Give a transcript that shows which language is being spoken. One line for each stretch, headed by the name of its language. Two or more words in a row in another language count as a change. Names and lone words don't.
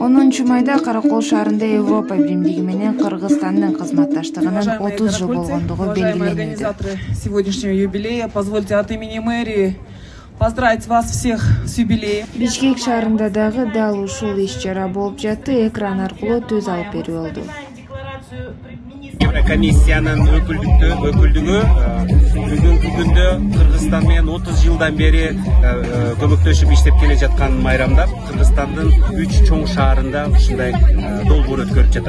Kyrgyz: 10 майда Каракол шаарында Европа биримдиги менен Кыргызстандын кызматташтыгынын 30 жыл болгондугу белгиленди.
Russian: Сегодняшнего юбилея позвольте от имени мэрии поздравить вас всех с юбилеем.
Kyrgyz: Бишкек шаарында дагы дал ушул иш-чара болуп жатты, экран аркылуу сөз алып берүү болду. Еврокомиссиянын өкүлдүгү бүгүнкү күндө Кыргызстан менен 30 жылдан бери көмөктөшүп иштеп келе жаткан майрамда Кыргызстандын 3 чоң шаарында ушундай долбоор өткөрүп жатат.